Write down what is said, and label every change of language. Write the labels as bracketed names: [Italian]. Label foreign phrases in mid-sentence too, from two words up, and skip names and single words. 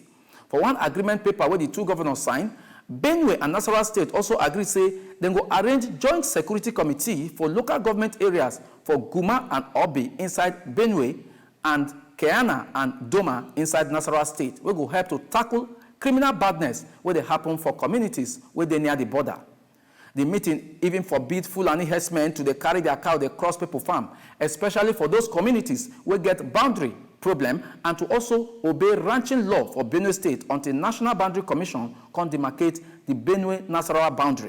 [Nigerian Pidgin] For one agreement paper where the 2 governors signed, Benue and Nasarawa State also agree say they go arrange joint security committee for local government areas for Guma and Obi inside Benue and Keana and Doma inside Nasarawa State. We go help to tackle criminal badness where they happen for communities where they near the border. The meeting even forbid Fulani herdsmen to carry their cow they cross people farm, especially for those communities where get boundary problem, and to also obey ranching law for Benue State until National Boundary Commission can demarcate the Benue-Nasarawa boundary.